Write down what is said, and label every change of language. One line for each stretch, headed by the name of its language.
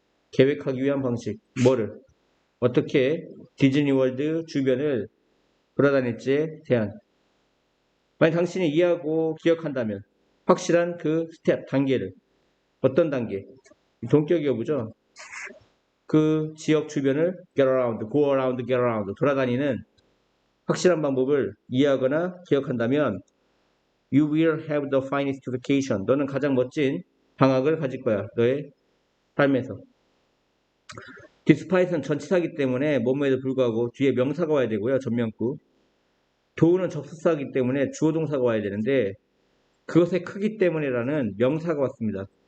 Korean: 계획하기 위한 방식. 뭐를? 어떻게 디즈니 월드 주변을 돌아다닐지에 대한. 만약 당신이 이해하고 기억한다면 확실한 그 스텝, 단계를. 어떤 단계? 동격 여부죠. 그 지역 주변을 get around, go around, get around 돌아다니는 확실한 방법을 이해하거나 기억한다면
English: you will have the finest vacation.
Korean: 너는 가장 멋진 방학을 가질 거야. 너의 삶에서. despite는 전치사이기 때문에 뭐뭐에도 불구하고 뒤에 명사가 와야 되고요. 전명구. do는 접속사이기 때문에 주어 동사가 와야 되는데 그것의 크기 때문에라는 명사가 왔습니다.